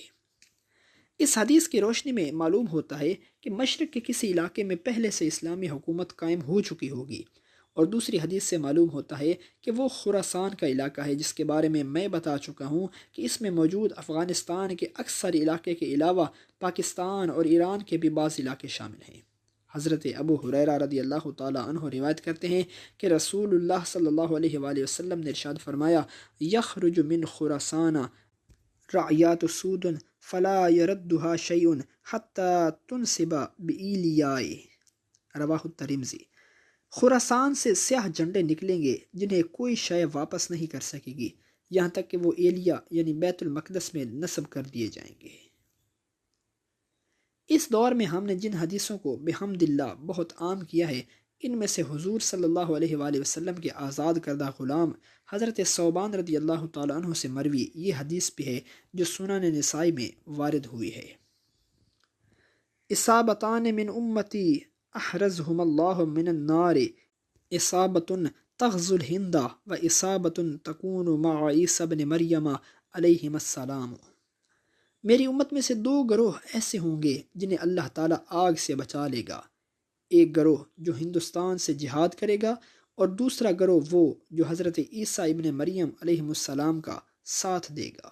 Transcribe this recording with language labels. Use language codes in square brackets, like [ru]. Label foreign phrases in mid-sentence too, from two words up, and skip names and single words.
[ur] اس حدیث کی روشنی میں معلوم ہوتا ہے کہ مشرق کے کسی علاقے میں پہلے سے اسلامی حکومت قائم ہو چکی ہوگی، اور دوسری حدیث سے معلوم ہوتا ہے کہ وہ خراسان کا علاقہ ہے، جس کے بارے میں بتا چکا ہوں کہ اس میں موجود افغانستان کے اکثر علاقے کے علاوہ پاکستان اور ایران کے بھی بعض علاقے شامل ہیں۔ حضرت ابو ہریرہ رضی اللہ تعالی عنہ روایت کرتے ہیں کہ رسول اللہ صلی اللہ علیہ وآلہ وسلم نے ارشاد فرمایا، [ar] یخرج من خراسان رعیات سود فلا یردها شیء حتی تنصب بإیلیاء، رواہ الترمذی۔ [ur] خراسان سے سیاہ جھنڈے نکلیں گے جنہیں کوئی شے واپس نہیں کر سکے گی یہاں تک کہ وہ ایلیا یعنی بیت المقدس میں نصب کر دیے جائیں گے۔ اس دور میں ہم نے جن حدیثوں کو بحمد اللہ بہت عام کیا ہے، ان میں سے حضور صلی اللہ علیہ وآلہ وسلم کے آزاد کردہ غلام حضرت ثوبان رضی اللہ تعالیٰ عنہ سے مروی یہ حدیث بھی ہے جو سنن نسائی میں وارد ہوئی ہے۔ [ar] اصابتان من امتی احرزہم اللہ من النار، اصابت تغزو الہند و اصابت تکون مع عیسی بن مریم علیہم السلام۔ [ur] میری امت میں سے دو گروہ ایسے ہوں گے جنہیں اللہ تعالیٰ آگ سے بچا لے گا، ایک گروہ جو ہندوستان سے جہاد کرے گا اور دوسرا گروہ وہ جو حضرت عیسیٰ ابن مریم علیہ السلام کا ساتھ دے گا۔